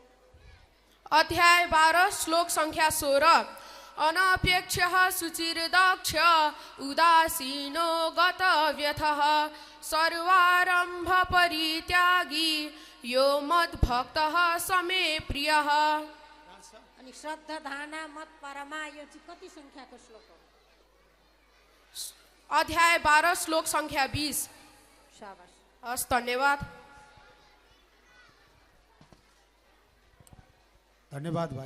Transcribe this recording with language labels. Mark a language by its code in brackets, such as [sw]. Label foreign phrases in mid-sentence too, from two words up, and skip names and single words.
[ne] अध्याय 12 श्लोक संख्या 16। [sa] अनपेक्षः शुचिर्दक्ष उदासीनो गतव्यथः सर्वारंभ परित्यागी यो मद्भक्तः समे प्रियः। [ne] अनि [sa] श्रद्धा धाना मत परमा [ne] यो चाहिँ कति संख्याको श्लोक हो? अध्याय 12 श्लोक संख्या 20। शाबाश। हस् धन्यवाद। धन्यवाद भाइ।